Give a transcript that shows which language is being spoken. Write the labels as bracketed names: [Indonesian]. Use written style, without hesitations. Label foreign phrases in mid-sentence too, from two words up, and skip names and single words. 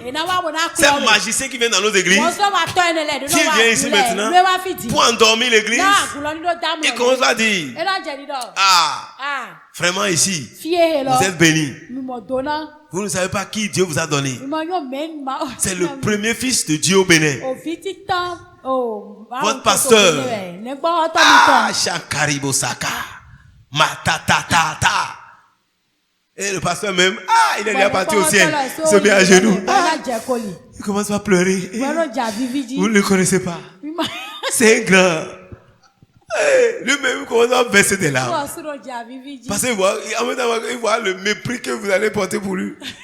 [French] C'est un magicien qui vient dans nos églises, qui vient ici maintenant pour endormir l'église. Il commence à dire, vraiment ici, vous êtes bénis. Vous ne savez pas qui Dieu vous a donné. C'est le premier fils de Dieu au Bénin. Votre pasteur. Shankaribo Saka. Matatatata. Et le pasteur même, il est déjà parti au ciel. Il se met à genoux. Il commence à pleurer. Vous ne le connaissez pas. C'est un grand. Lui-même commence à verser des larmes. Parce qu'il voit, en même temps, il voit le mépris que vous allez porter pour lui.